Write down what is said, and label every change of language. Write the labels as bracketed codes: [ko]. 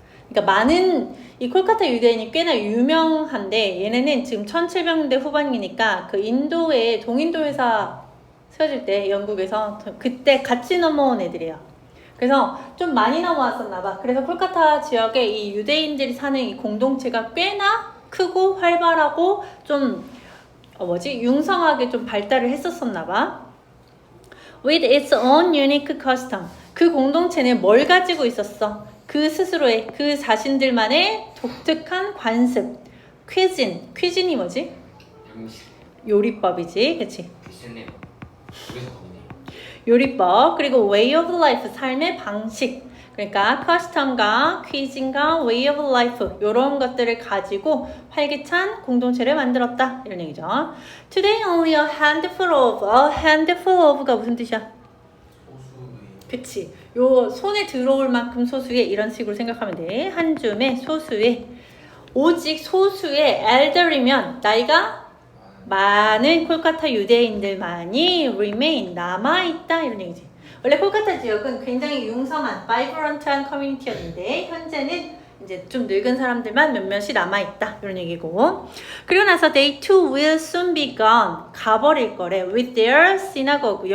[ko] 그러니까 많은 이 콜카타 유대인이 꽤나 유명한데 얘네는 지금 1700년대 후반이니까 그 인도에 동인도 회사 세워질 때 영국에서 그때 같이 넘어온 애들이에요. 그래서 좀 많이 넘어왔었나 봐. 그래서 콜카타 지역에 이 유대인들이 사는 이 공동체가 꽤나 크고 활발하고 좀 융성하게 좀 발달을 했었었나 봐. [en] With its own unique custom. [ko] 그 공동체는 뭘 가지고 있었어? 그 스스로의, 그 자신들만의 독특한 관습. 퀴진이 뭐지? 음식. 요리법이지, 그치? 비슷네요. 그래서 거기네. 요리법, 그리고 way of life, 삶의 방식. 그러니까 custom과 퀴진과 way of life 이런 것들을 가지고 활기찬 공동체를 만들었다 이런 얘기죠. [en] Today only a handful of가 [ko] 무슨 뜻이야? 소수의. 그치. 요 손에 들어올 만큼 소수의 이런 식으로 생각하면 돼. 한 줌의 소수의 오직 소수의 elder이면 나이가 많은 콜카타 유대인들만이 remain 남아있다 이런 얘기지. 원래 콜카타 지역은 굉장히 융성한 vibrant한 커뮤니티였는데 현재는 이제 좀 늙은 사람들만 몇몇이 남아있다 이런 얘기고, 그리고 나서 [en] they too will soon be gone [ko] 가버릴 거래 [en] with their synagogue.